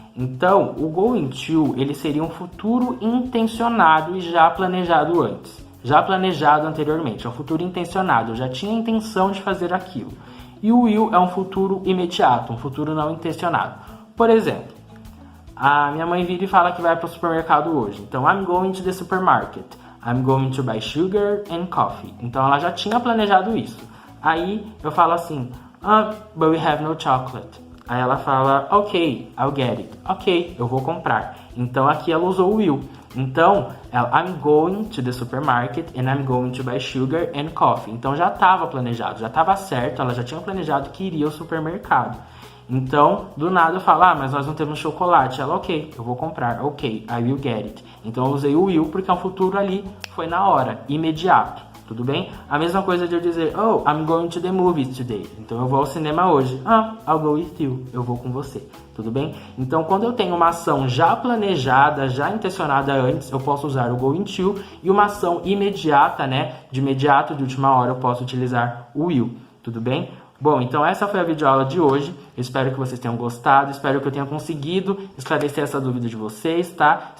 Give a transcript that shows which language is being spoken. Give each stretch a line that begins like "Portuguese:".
Portuguese: Então, o going to, ele seria um futuro intencionado e já planejado antes. Já planejado anteriormente, é um futuro intencionado, eu já tinha a intenção de fazer aquilo. E o will é um futuro imediato, um futuro não intencionado. Por exemplo, a minha mãe vira e fala que vai para o supermercado hoje. Então,
English: I'm going to the supermarket. I'm going to buy sugar and coffee.
Portuguese: Então, ela já tinha planejado isso. Aí, eu falo assim,
English: but we have no chocolate.
Portuguese: Aí ela fala, ok,
English: I'll get it.
Portuguese: Ok, eu vou comprar. Então, aqui ela usou o will. Então,
English: I'm going to the supermarket and I'm going to buy sugar and coffee.
Portuguese: Então, já estava planejado, já estava certo, ela já tinha planejado que iria ao supermercado. Então, do nada eu falo, mas nós não temos chocolate. Ela, ok, eu vou comprar.
English: Ok, I will get it.
Portuguese: Então, eu usei o will porque é um futuro ali, foi na hora, imediato. Tudo bem? A mesma coisa de eu dizer, oh,
English: I'm going to the movies today.
Portuguese: Então, eu vou ao cinema hoje.
English: I'll go with you.
Portuguese: Eu vou com você. Tudo bem? Então, quando eu tenho uma ação já planejada, já intencionada antes, eu posso usar o going to. E uma ação imediata, né? De imediato, de última hora, eu posso utilizar o will. Tudo bem? Bom, então essa foi a videoaula de hoje. Eu espero que vocês tenham gostado, espero que eu tenha conseguido esclarecer essa dúvida de vocês, tá?